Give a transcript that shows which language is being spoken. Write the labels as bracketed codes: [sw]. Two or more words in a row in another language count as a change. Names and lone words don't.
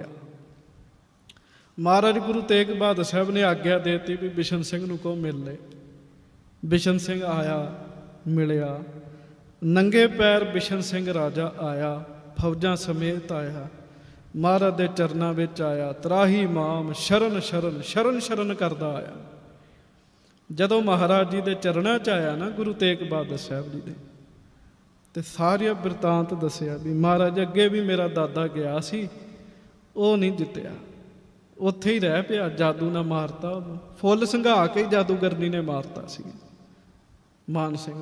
[pa] ਮਹਾਰਾਜ ਗੁਰੂ ਤੇਗ ਬਹਾਦਰ ਸਾਹਿਬ ਨੇ ਆਗਿਆ ਦੇਤੀ ਭੀ ਬਿਸ਼ਨ ਸਿੰਘ ਨੂੰ ਕੋ ਮਿਲ ਲੈ। ਬਿਸ਼ਨ ਸਿੰਘ ਆਇਆ, ਮਿਲਿਆ। ਨੰਗੇ ਪੈਰ ਬਿਸ਼ਨ ਸਿੰਘ ਰਾਜਾ ਆਇਆ, ਫੌਜਾਂ ਸਮੇਤ ਆਇਆ, ਮਹਾਰਾਜ ਦੇ ਚਰਨਾਂ ਵਿੱਚ ਆਇਆ, ਤ੍ਰਾਹੀ ਮਾਮ ਸ਼ਰਨ ਸ਼ਰਨ ਸ਼ਰਨ ਸ਼ਰਨ ਕਰਦਾ ਆਇਆ। ਜਦੋਂ ਮਹਾਰਾਜ ਜੀ ਕੇ ਚਰਨੋਂ ਚ ਆਇਆ ਨਾ ਗੁਰੂ ਤੇਗ ਬਹਾਦਰ ਸਾਹਿਬ ਜੀ ਦੇ, ਤੇ ਸਾਰਾ ਬਿਰਤਾਂਤ ਦੱਸਿਆ ਭੀ ਮਹਾਰਾਜ ਅੱਗੇ ਭੀ ਮੇਰਾ ਦਾਦਾ ਗਿਆ ਸੀ, ਵੋ ਨਹੀਂ ਜਿੱਤਿਆ, ਉੱਥੇ ਹੀ ਰਹਿ ਪਿਆ, ਜਾਦੂ ਨਾ ਮਾਰਤਾ, ਫੁੱਲ ਸੁੰਘਾ ਕੇ ਜਾਦੂਗਰਨੀ ਨੇ ਮਾਰਤਾ ਸੀ ਮਾਨ ਸਿੰਘ।